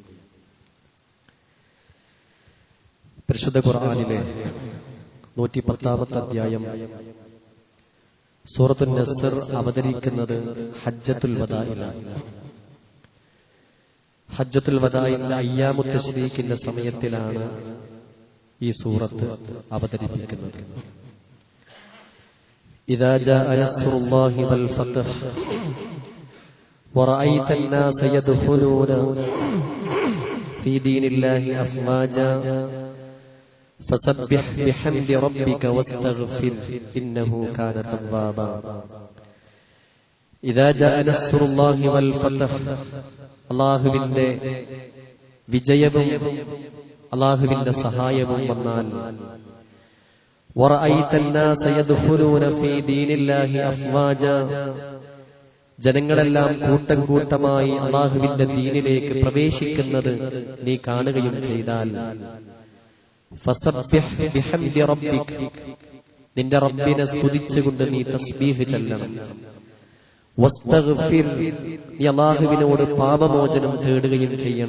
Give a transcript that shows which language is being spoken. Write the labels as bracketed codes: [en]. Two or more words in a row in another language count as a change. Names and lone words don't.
[ml] പരിശുദ്ധ ഖുർആനിലെ 110-ാമത്തെ അധ്യായം സൂറത്തുൻ നസ്ർ അവതരിക്കുന്നത് ഹജ്ജത്തുൽ വദാഇലാണ്. ഹജ്ജത്തുൽ വദാഇന്റെ [ar] أيام التشريق [ml] സമയത്തിലാണ് ഈ സൂറത്ത് അവതരിപ്പിക്കുന്നത്. [ar] إذا جاء نصر الله والفتح ورأيت الناس يدخلون في دين الله أفواجا فسبح بحمد ربك واستغفر إنه كان توابا. إذا جاء نصر الله والفتح, [ml] അല്ലാഹുവിന്റെ വിജയവും അല്ലാഹുവിന്റെ സഹായവും വന്നാൽ [ar] ورأيت الناس يدخلون في دين الله أفواجا, [ml] ജനങ്ങളെല്ലാം കൂട്ടം കൂട്ടമായി അല്ലാഹുവിന്റെ ദീനിലേക്ക് പ്രവേശിക്കുന്നത് നീ കാണുകയും ചെയ്താൽ [ar] فسبح بحمد ربك, [ml] നിന്റെ റബ്ബിനെ സ്തുതിച്ചുകൊണ്ട് നീ തസ്ബീഹ് ചൊല്ലണം. വസ്തഗ്ഫിർ, നീ അല്ലാഹുവിനോട് പാപമോചനം തേടുകയും ചെയ്യണം.